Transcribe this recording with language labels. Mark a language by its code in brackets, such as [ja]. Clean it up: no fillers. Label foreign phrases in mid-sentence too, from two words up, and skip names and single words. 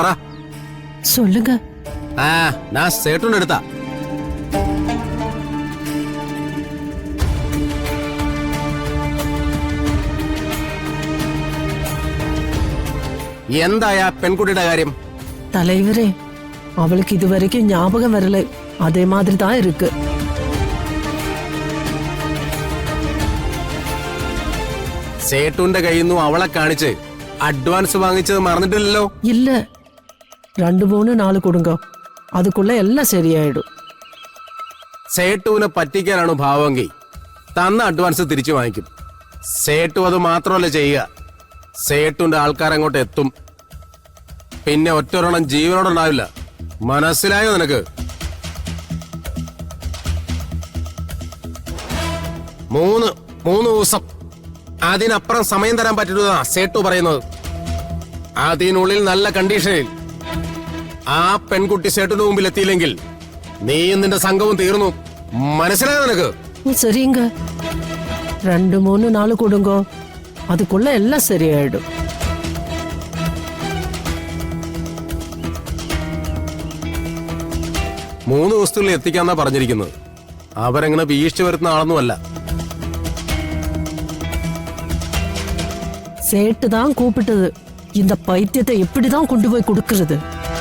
[ta] சொல்லுங்க. [ml] ആ ഞാൻ സേട്ടുന്റെ അടുത്താ. എന്തായാ പെൺകുട്ടിയുടെ കാര്യം? [ta] தலைவரே, அவளுக்கு இது வரைக்கும் ஞாபகம் வரல. அதே மாதிரி தான் இருக்கு. [ml] സേട്ടുന്റെ കയ്യിൽ നിന്നും അവളെ കാണിച്ച് അഡ്വാൻസ് വാങ്ങിച്ചത് മറന്നിട്ടില്ലല്ലോ? [ta] இல்ல, 2-3 கொடுங்க. அதுக்குள்ள எல்லாம் சரியாயிடும். [ml] സേട്ടുവിനെ പറ്റിക്കാനാണ് ഭാവമെങ്കിൽ തന്ന അഡ്വാൻസ് തിരിച്ചു വാങ്ങിക്കും. സേട്ടു അത് മാത്രമല്ല ചെയ്യുക, സേട്ടുന്റെ ആൾക്കാരങ്ങോട്ട് എത്തും. പിന്നെ ഒറ്റൊരെണ്ണം ജീവനോടുണ്ടാവില്ല. മനസ്സിലായോ നിനക്ക്? 3 ദിവസം, അതിനപ്പുറം സമയം തരാൻ പറ്റില്ലെന്നാ സേട്ടു പറയുന്നത്. അതിനുള്ളിൽ നല്ല കണ്ടീഷനിൽ ആ പെൺകുട്ടി സേട്ടുന്റെ മുമ്പിൽ എത്തിയില്ലെങ്കിൽ നീയും നിന്റെ സംഘവും തീർന്നു. മനസ്സിലായോ നിനക്ക്? [ta] சரிங்க, 2-3 கொடுங்க. அதுக்குள்ள எல்லாம் சரியாயிடும். [ml] മൂന്ന് ദിവസത്തിനുള്ളിൽ എത്തിക്കാന്നാ പറഞ്ഞിരിക്കുന്നത്. അവരെങ്ങനെ വീഴ്ച വരുത്തുന്ന ആളൊന്നുമല്ല. [ta] சேட்டு தான் கூப்பிட்டது. இந்த பைத்தியத்தை எப்படிதான் கொண்டு போய் கொடுக்கறது?